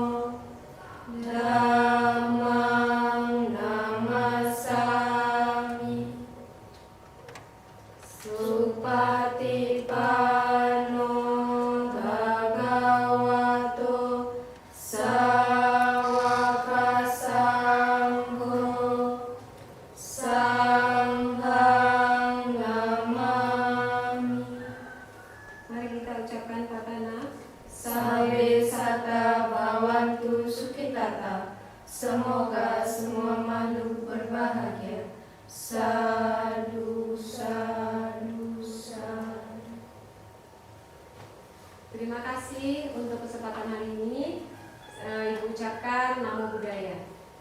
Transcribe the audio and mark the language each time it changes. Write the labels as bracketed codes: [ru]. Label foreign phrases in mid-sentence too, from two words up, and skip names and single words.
[pi] Dhammang namasami Supatipanno Bhagavato Sawaka Sangho Sanghang namami. [id] Mari kita ucapkan patana. [pi] Sabe sata bhavantu sukhitata. [id] Semoga semua makhluk berbahagia. [pi] Sadu, sadu, sadu. [id] Terima kasih untuk kesempatan hari ini. Ibu ucapkan [pi] Namo Buddhaya.